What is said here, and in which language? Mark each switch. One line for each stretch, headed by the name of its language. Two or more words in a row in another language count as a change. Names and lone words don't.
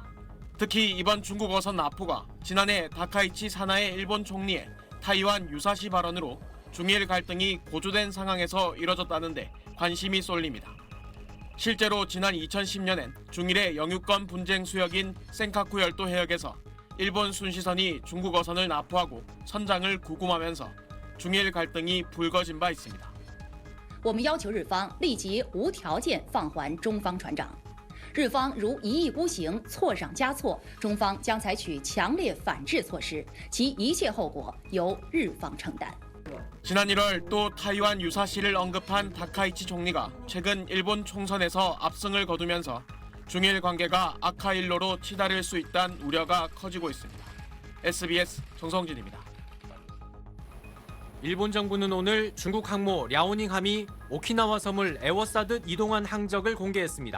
Korean: 특히 이번 중국 어선 납포가 지난해 다카이치 사나의 일본 총리의 타이완 유사시 발언으로 중일 갈등이 고조된 상황에서 이뤄졌다는데 관심이 쏠립니다. 실제로 지난 2010년엔 중일의 영유권 분쟁 수역인 센카쿠 열도 해역에서 일본 순시선이 중국 어선을 납포하고 선장을 구금하면서 중일 갈등이 불거진 바 있습니다.
Chinese: 我们要求日方立即无条件放还中方船长，日方如一意孤行、错上加错，中方将采取强烈反制措施，其一切后果由日方承担。
Korean: 지난 1월 또 타이완 유사시를 언급한 다카이치 총리가 최근 일본 총선에서 압승을 거두면서 중일 관계가 악화일로로 치달을 수 있다는 우려가 커지고 있습니다. SBS 정성진입니다. 일본 정부는 오늘 중국 항모 랴오닝함이 오키나와 섬을 에워싸듯 이동한 항적을 공개했습니다.